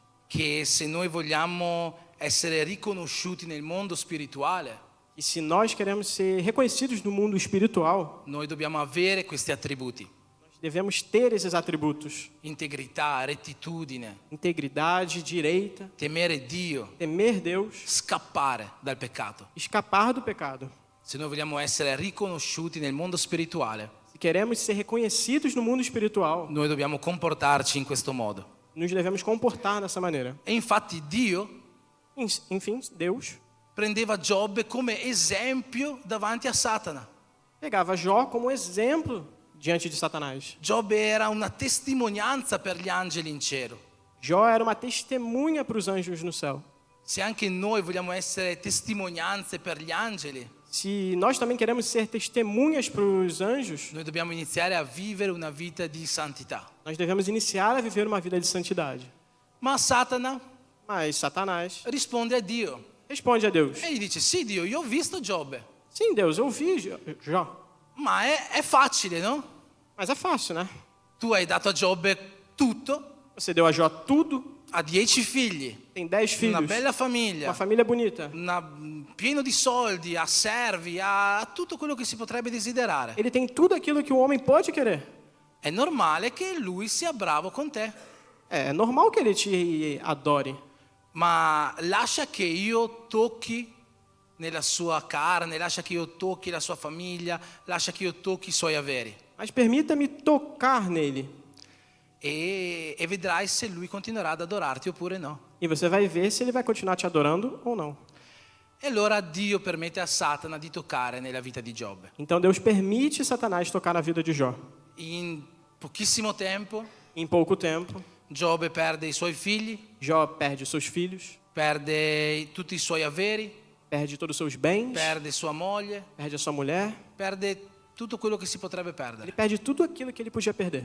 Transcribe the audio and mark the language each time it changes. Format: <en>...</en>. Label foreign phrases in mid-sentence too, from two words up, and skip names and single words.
<it>che se noi vogliamo essere riconosciuti nel mondo spirituale,</it> <pt>E se nós queremos ser reconhecidos no mundo espiritual,</pt> <it>noi dobbiamo avere questi attributi:</it> <pt>nós devemos ter esses atributos:</pt> <it>integrità, rettitudine,</it> <pt>integridade, direita,</pt> <it>temere Dio,</it> <pt>temer Deus,</pt> <it>scappare dal peccato.</it> <pt>escapar do pecado.</pt> <it>Se noi vogliamo essere riconosciuti nel mondo spirituale,</it> <pt>Se queremos ser reconhecidos no mundo espiritual,</pt> <it>noi dobbiamo comportarci in questo modo.</it> <pt>nos devemos comportar dessa maneira.</pt> <it>E infatti Dio</it> <pt>Enfim, Deus</pt> <it>prendeva Giobbe come esempio davanti a Satana.</it> <pt>pegava Jó como exemplo diante de Satanás.</pt> <it>Giobbe era una testimonianza per gli angeli in cielo.</it> <pt>Jó era uma testemunha para os anjos no céu.</pt> <it>Se anche noi vogliamo essere testimonianze per gli angeli,</it> <pt>Se nós também queremos ser testemunhas para os anjos,</pt> <it>noi dobbiamo iniziare a vivere una vita di santità.</it> <pt>nós devemos iniciar a viver uma vida de santidade.</pt> <it>Ma Satana</it> <pt>Mas Satanás</pt> <it>risponde a Dio</it> <pt>responde a Deus:</pt> <it>e gli dice: sì Dio, io ho visto Giobbe,</it> <pt>sim, Deus, eu vi Jó.</pt> <it>ma è facile, no?</it> <pt>Mas é fácil, né?</pt> <it>Tu hai dato a Giobbe tutto,</it> <pt>Você deu a Jó tudo,</pt> <it>ha 10 figli,</it> <pt>tem 10 filhos,</pt> <it>una bella famiglia,</it> <pt>uma família bonita.</pt> <it>pieno di soldi, ha servi, ha tutto quello che si potrebbe desiderare.</it> <pt>Ele tem tudo aquilo que o homem pode querer.</pt> <it>È normale che lui sia bravo con te,</it> <pt>É normal que ele te adore.</pt> <it>ma lascia che io tocchi nella sua carne, lascia che io tocchi la sua famiglia, lascia che io tocchi i suoi averi</it> <pt>Mas permita-me tocar nele.</pt> <it>e vedrai se lui continuerà ad adorarti oppure no.</it> <pt>E você vai ver se ele vai continuar te adorando ou não.</pt> <it>E allora Dio permette a Satana di toccare nella vita di Giobbe.</it> <pt>Então Deus permite Satanás tocar na vida de Jó.</pt> <it>In pochissimo tempo</it> <pt>Em pouco tempo,</pt> <it>Giobbe perde i suoi figli,</it> <pt>Jó perde seus filhos,</pt> <it>perde tutti i suoi averi,</it> <pt>perde todos os seus bens,</pt> <it>perde sua moglie,</it> <pt>perde a sua mulher,</pt> <it>perde tutto quello che si potrebbe ele perdere.</it> <pt>perde tudo aquilo que ele podia perder.</pt>